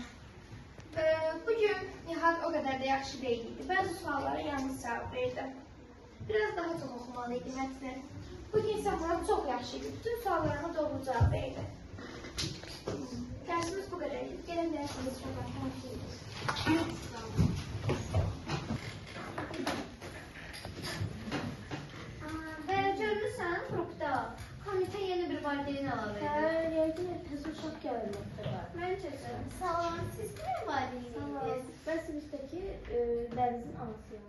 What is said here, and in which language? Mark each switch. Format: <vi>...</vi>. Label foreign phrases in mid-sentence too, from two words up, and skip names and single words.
<tr>Bugün Nihat o kadar da yaxşı değildi. Bazı suallara yanlış cevap verdi. Biraz daha çok okumalıydı metni. Bugün ise Murat çok yaxşıydı. Bütün suallarıma doğru cevap verdi. Dersimiz bu kadar. Gelin dersimiz çok arkadaşlar.</tr> <az>Görürsən, qrupda komitə yeni bir valideyn əlavə edir. Yəqin təzə uşaq gəlməkdə var. Məncə. Sağ olun, siz nə valideyniz? Mən sinifdəki Dənizin anasıyam.</az>